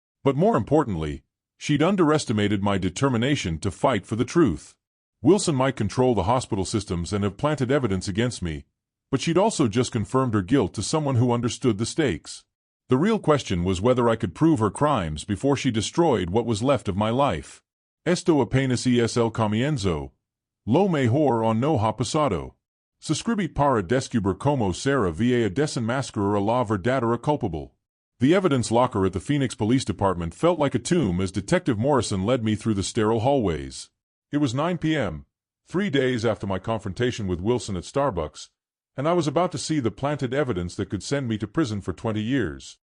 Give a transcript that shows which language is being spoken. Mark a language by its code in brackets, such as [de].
[en] But more importantly, she'd underestimated my determination to fight for the truth. Wilson might control the hospital systems and have planted evidence against me, but she'd also just confirmed her guilt to someone who understood the stakes. The real question was whether I could prove her crimes before she destroyed what was left of my life. [es] "Esto apenas es el comienzo. Lo mejor aún no ha pasado. Suscribí para descubrir cómo Sarah va a desenmascarar a la verdadera culpable." [en] The evidence locker at the Phoenix Police Department felt like a tomb as Detective Morrison led me through the sterile hallways. It was 9 p.m., 3 days after my confrontation with Wilson at Starbucks, and I was about to see the planted evidence that could send me to prison for 20 years.